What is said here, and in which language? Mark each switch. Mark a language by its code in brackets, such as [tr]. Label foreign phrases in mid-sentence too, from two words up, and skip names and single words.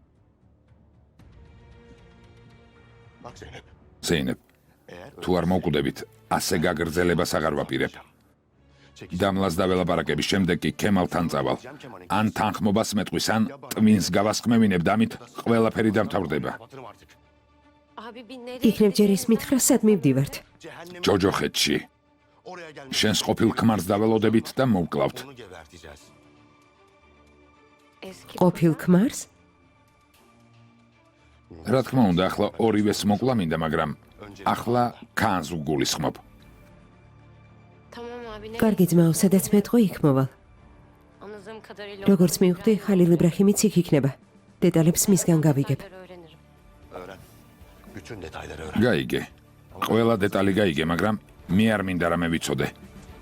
[tr] Bak Zeynep. [ka] ზეინებ, თუ არ მოვკვდებით, ასე გაგრძელებას აღარ ვაპირებ. დამლას დაველაპარაკების შემდეგ კი ქემალთან წავალ. ან თანხმობას მეტყვის, ან ტვინს გავასხმევინებ და ამით ყველაფერი დამთავრდება. [tr] Batırım artık. [ka] იქნებ ჯერ ის მითხრა, სად მივდივართ? [tr] Cehennem. [ka] ჯოჯოხეთში. [tr] Oraya gelmiş. [ka] შენს ყოფილ ქმარს დაველოდებით და მოვკლავთ. [tr] Onu geberteceğiz. [ka] ყოფილ ქმარს? რა თქმა უნდა, ახლა ორივეს მოკლა მინდა, მაგრამ ახლა ქანს ვგულისხმობ. კარგი ძმაო, სადაც მეტყვი იქ მოვალ. როგორც მივხვდი, ხალილ იბრაჰიმიც იქ იქნება. დეტალებს მისგან გავიგებ. [tr] Öğren. Bütün detayları öğren. [ka] გაიგე. ყველა დეტალი გაიგე, მაგრამ მე არ მინდა რამე ვიცოდე.